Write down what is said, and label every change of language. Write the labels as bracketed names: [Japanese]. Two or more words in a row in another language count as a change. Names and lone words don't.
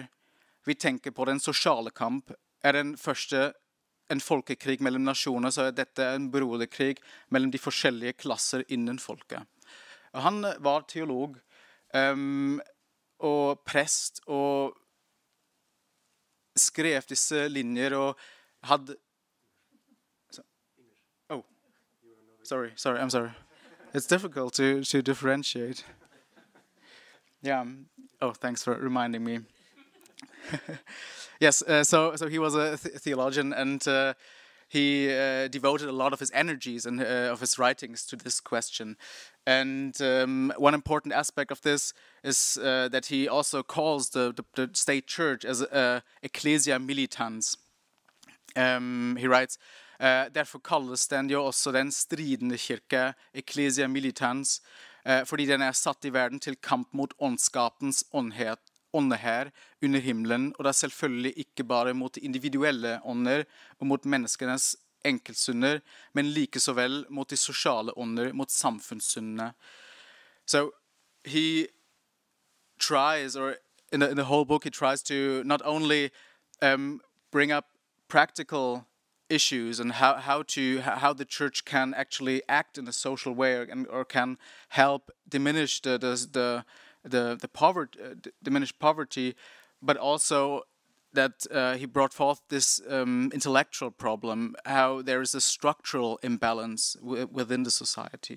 [Norwegian] Vi tenker på den sosiale kamp. Den første en folkekrig mellom nasjoner, så dette en broderkrig mellom de forskjellige klasser innen folket. Og han var teolog og prest og skrev disse linjer og hadde... [English] Oh, sorry, I'm sorry. It's difficult to differentiate. Yeah. Oh, thanks for reminding me. Yes, so he was a theologian, and he devoted a lot of his energies and of his writings to this question. And one important aspect of this is that he also calls the state church as [Latin] ecclesia militans. [English] He writes, [Norwegian] derfor kalles den jo også den stridende kirke, [Latin] ecclesia militans, [Norwegian] fordi den satt I verden til kamp mot åndskapens åndehær under himmelen, og det selvfølgelig ikke bare mot de individuelle ånder og mot menneskenes enkeltsynder, men like så vel mot de sosiale ånder, mot samfunnssyndene. [English] So he tries, or in the whole book, he tries to not only bring up practical issues and how the church can actually act in a social way or can help diminish the poverty, diminish poverty, but also that he brought forth this intellectual problem, how there is a structural imbalance within the society.